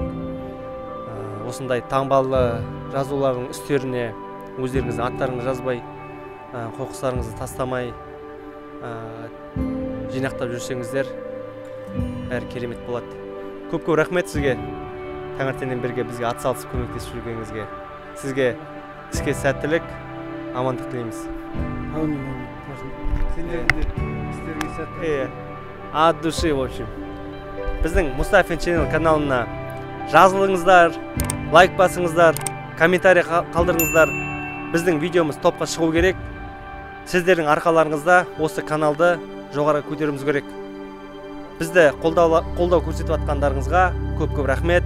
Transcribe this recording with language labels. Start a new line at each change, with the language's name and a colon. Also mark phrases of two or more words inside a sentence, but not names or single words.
Kazakh: Осындай таңбалы жазулардың үстеріне өздеріңіздің аттарыңызды жазбай, қоқыстарыңызды тастамай жинақтап жүрсеңіздер, бәрі керемет болады. Көп рахмет сізге. Таңертеңнен бірге бізге атсалысып көмектесіп жүргеніңізге. Сізге іске сәттілік, амандық тілейміз. Әумин. Сендердің істеріңе сәттілік.
Russian: От души, в общем.
Kazakh: Біздің Мұстафин Channel каналына жазылыңыздар, лайк басыңыздар, комментарий қалдырыңыздар. Біздің видеомыз топқа шығу керек. Сіздердің арқаларыңызда осы каналды жоғары көтеруіміз керек. Бізді қолдау көрсетіп атқандарыңызға көп рахмет.